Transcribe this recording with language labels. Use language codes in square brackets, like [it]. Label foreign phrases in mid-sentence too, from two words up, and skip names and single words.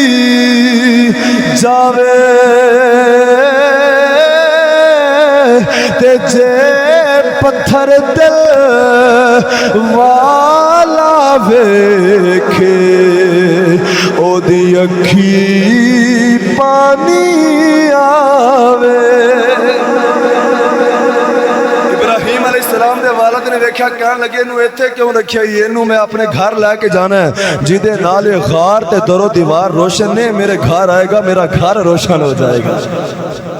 [pa] جاوے تے جے پتھر دل والا ویکھے او دی اکھی پانی آوے. ابراہیم [ar] علیہ السلام [pa] دے والد نے ویکھیا کہن لگے انہوں ایتھے کیوں رکھیا ہی، انہوں میں اپنے گھر لے کے جانا ہے جیدے نالے غار تے درو دیوار روشن نے، میرے گھر آئے گا میرا گھر روشن ہو جائے گا.